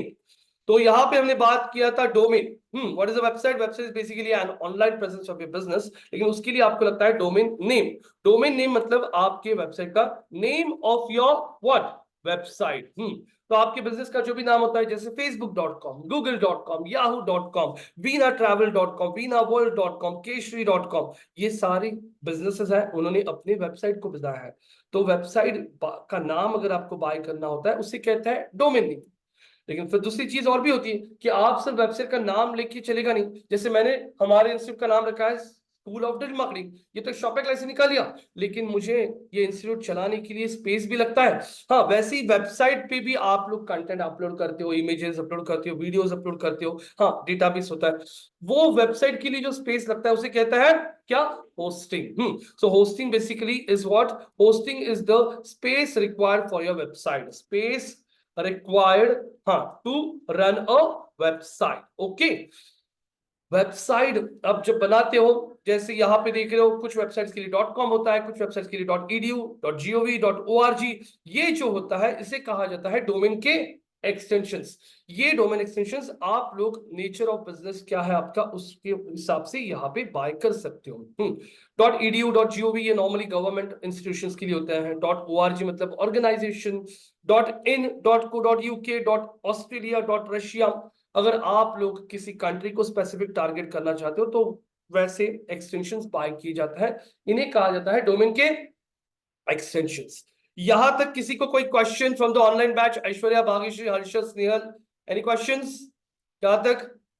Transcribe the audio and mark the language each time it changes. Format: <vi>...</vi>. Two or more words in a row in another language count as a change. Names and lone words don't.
<hi>तो यहां पे हमने बात किया था डोमेन।</hi> <en>What is a website, website is basically an online presence of your business,</en> <hi>लेकिन उसके लिए आपको लगता है</hi> <en>domain name. domain name</en> <hi>मतलब आपके वेबसाइट का</hi> <en>name of your what, website.</en> <hi>तो आपके बिजनेस का जो भी नाम होता है, जैसे facebook.com, google.com, yahoo.com, veena-travel.com, veena-world.com, केशरी.com, ये सारे बिजनेसेस हैं, उन्होंने अपने वेबसाइट को बनाया है। तो वेबसाइट का नाम अगर आपको बाय करना होता है उसे कहते हैं</hi> <en>domain name.</en> <hi>लेकिन फिर दूसरी चीज और भी होती है कि आप सिर्फ वेबसाइट का नाम लेके चलेगा नहीं। जैसे मैंने हमारे इंस्टीट्यूट का नाम रखा है स्कूल ऑफ डिजिटल मार्केटिंग, ये तो</hi> <en>shopping license</en> <hi>निकाल लिया, लेकिन मुझे ये इंस्टीट्यूट चलाने के लिए स्पेस भी लगता है। हाँ, वैसे ही वेबसाइट पे भी आप लोग</hi> <en>content upload</en> <hi>करते हो,</hi> <en>images upload</en> <hi>करते हो,</hi> <en>videos upload</en> <hi>करते हो, हाँ डेटाबेस होता है। वो वेबसाइट के लिए जो स्पेस लगता है उसे कहता है क्या, होस्टिंग।</hi> <en>So hosting basically is what, hosting is the space required for your website, स्पेस required, हाँ, to run a website।</en> <hi>ओके, वेबसाइट अब जब बनाते हो, जैसे यहाँ पे देख रहे हो, कुछ वेबसाइट्स के लिए .com होता है, कुछ वेबसाइट्स के लिए .edu, .gov, .org, ये जो होता है इसे कहा जाता है डोमेन के एक्सटेंशंस। ये</hi> <en>domain extensions</en> <hi>आप लोग</hi> <en>nature of business</en> <hi>क्या है आपका उसके हिसाब से यहाँ पे बाय कर सकते हो। .edu, .gov ये नॉर्मली</hi> <en>government institutions</en> <hi>के लिए होते हैं। .org मतलब ऑर्गेनाइजेशन। .in, .co, .uk, .australia, .russia, अगर आप लोग किसी कंट्री को</hi> <en>specific target</en> <hi>करना चाहते हो तो वैसे</hi> <en>extensions buy</en> <hi>किए जाता है, इन्हें कहा जाता है डोमेन के एक्सटेंशंस। यहां तक किसी को कोई</hi> <en>question from the online batch,</en> <hi>ऐश्वर्या, भाग्यश्री, हर्षद, स्नेहल,</hi> <en>any questions</en> <hi>यहां तक?</hi>